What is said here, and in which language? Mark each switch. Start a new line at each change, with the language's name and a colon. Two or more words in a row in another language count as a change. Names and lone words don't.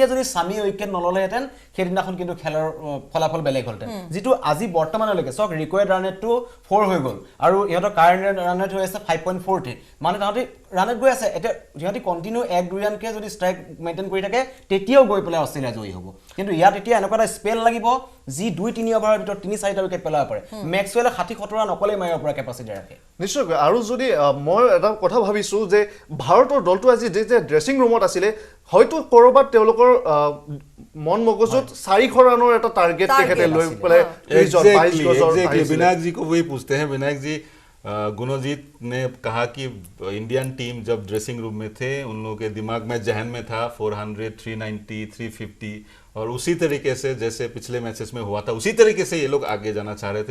Assamese: যদি সামিয়ে উইকেট নল'লেহেঁতেন সেইদিনাখন কিন্তু খেলৰ ফলাফল বেলেগ হ'লহেঁতেন, যিটো আজি বৰ্তমানলৈকে চাওক ৰিকোয়াৰ্ড ৰান ৰেটটো 4 হৈ গ'ল, আৰু ইহঁতৰ কাৰেণ্ট ৰান ৰেট হৈ আছে 5.4, মানে তাহাঁতি ৰান ৰেট গৈ আছে, এতিয়া সিহঁতি কণ্টিনিউ 1-2 ৰানকে যদি ষ্ট্ৰাইক মেইনটেইন কৰি থাকে তেতিয়াও গৈ পেলাই অষ্ট্ৰেলিয়া জয়ী হ'ব, কিন্তু ইয়াত এতিয়া এনেকুৱা এটা স্পেল লাগিব যি 2-3 অভাৰৰ ভিতৰত 3-4টা উইকেট পেলাব পাৰে, মেক্সৱেলে 60-70 ৰান অকলেই মাৰিব পৰা কেপাচিটি ৰাখে। নিশ্চয়কৈ, আৰু যদি মই এটা কথা ভাবিছোঁ যে ভাৰতৰ দলটো আজি যে ড্ৰেছিং ৰুমত আছিলে, হয়তো ক'ৰবাত তেওঁলোকৰ মন মগজুত 400 ৰানৰ এটা টাৰ্গেট তেখেতে লৈ পেলাই
Hindi: विनायक जी को वही पूछते हैं। विनायक जी, गुणजीत ने कहा कि इंडियन टीम जब ड्रेसिंग रूम में थे उन लोगों के दिमाग में जहन में था 400, 390, 350, और उसी तरीके से जैसे पिछले मैचेस में हुआ था उसी तरीके से ये लोग आगे जाना चाह रहे थे।